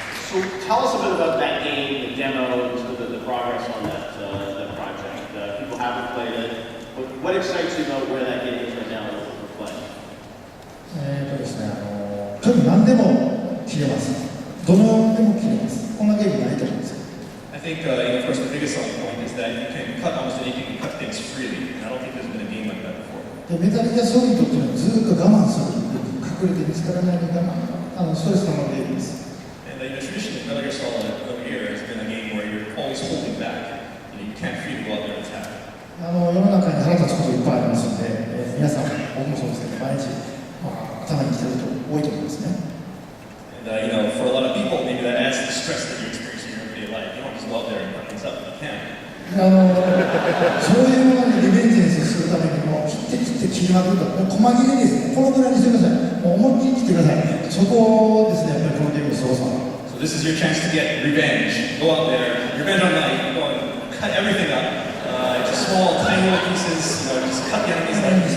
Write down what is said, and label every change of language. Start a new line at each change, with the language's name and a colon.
English: So tell us a bit about that game, the demo, and sort of the progress on that project. People haven't played it. What excites you about where that game is right now and what we're playing?
Japanese: ですね、とにかく何でも切れます。どのでも切れます。こんなゲームないと思うんですよ。
English: I think, of course, the biggest selling point is that you can cut almost anything, you can cut things freely. And I don't think there's been a game like that before.
Japanese: でメタルギアソリッドっていうのはずっと我慢する。隠れて見つからないように我慢。ストレスのゲームです。
English: Traditionally, Metal Gear Solid over here has been a game where you're always holding back. You can't freely go out there and attack.
Japanese: 世の中に腹立つこといっぱいありますので、皆さん、僕もそうですけど、毎日、頭にきてる人多いと思いますね。
English: And for a lot of people, maybe that adds to the stress that you're experiencing in your everyday life. You don't just go out there and cut things up if you can.
Japanese: そういうものにリベンジするためにも切って切りまくると、細切れです。このぐらいにしてください。もう思いっきり切ってください。そこですね、やっぱりこのゲームのすごさ。
English: This is your chance to get revenge. Go out there, revenge on life, go and cut everything up. Just small, tiny little pieces, just cut the enemy's head.